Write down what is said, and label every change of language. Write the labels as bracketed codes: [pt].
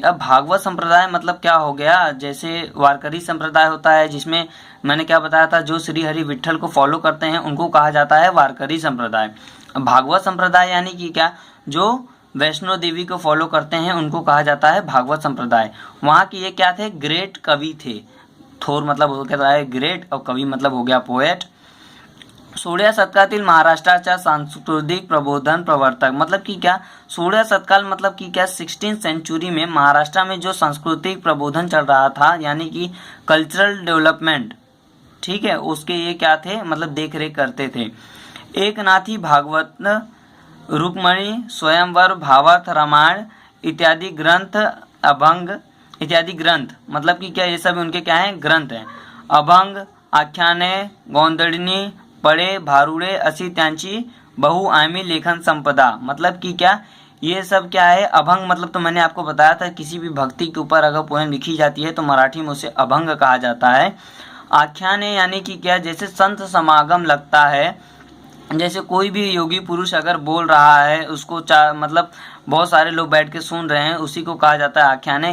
[hi] अब भागवत संप्रदाय मतलब क्या हो गया? जैसे वारकरी संप्रदाय होता है, जिसमें मैंने क्या बताया था, जो श्री हरि विठल को फॉलो करते हैं उनको कहा जाता है वारकरी संप्रदाय। भागवत संप्रदाय यानी कि क्या? जो वैष्णो देवी को फॉलो करते हैं उनको कहा जाता है भागवत संप्रदाय। वहाँ के ये क्या थे? ग्रेट कवि थे। थोर मतलब हो गया है ग्रेट, और कवि मतलब हो गया पोएट। [mr] 16व्या शतकातील महाराष्ट्राच्या सांस्कृतिक प्रबोधन प्रवर्तक। [hi] मतलब कि क्या? 16व्या शतकाल मतलब कि क्या? 16th सेंचुरी में महाराष्ट्र में जो सांस्कृतिक प्रबोधन चल रहा था, यानी कि कल्चरल डेवलपमेंट, ठीक है, उसके ये क्या थे? मतलब देख रेख करते थे। एकनाथी भागवत, रुक्मणी स्वयंवर, भावार्थ रामायण इत्यादि ग्रंथ, अभंग इत्यादि ग्रंथ, मतलब कि क्या? ये सब उनके क्या हैं? ग्रंथ हैं। [mr] अभंग, आख्याने, गोंधळणी, पडे, भारुडे अशी त्यांची बहुआयामी लेखन संपदा। [hi] मतलब कि क्या? ये सब क्या है? अभंग मतलब तो मैंने आपको बताया था, किसी भी भक्ति के ऊपर अगर पोएम लिखी जाती है तो मराठी में उसे अभंग कहा जाता है। आख्याने यानी कि क्या? जैसे संत समागम लगता है, जैसे कोई भी योगी पुरुष अगर बोल रहा है, उसको मतलब बहुत सारे लोग बैठ के सुन रहे हैं, उसी को कहा जाता है आख्याने।